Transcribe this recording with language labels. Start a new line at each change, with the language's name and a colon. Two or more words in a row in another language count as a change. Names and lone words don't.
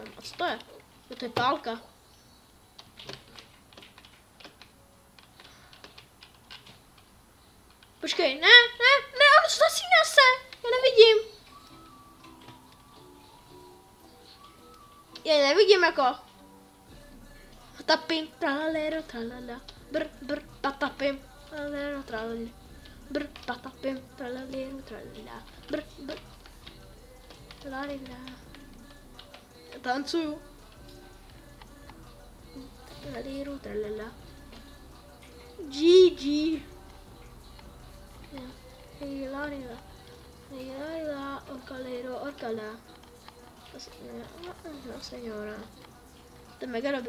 Czech: A co to je? To je pálka. Počkej, ne, on zasíná se, já nevidím. Já nevidím jako. Patapim, tralalero, tralala. Br, patapim, tralalero, tralala. Br, patapim, tralalero, tralala. Br. Tralala. Já tancuju. Tralalero, tralala. GG. Hilarila, orcalera.
Spanish: No, señora.
Czech: To je mega dobrý.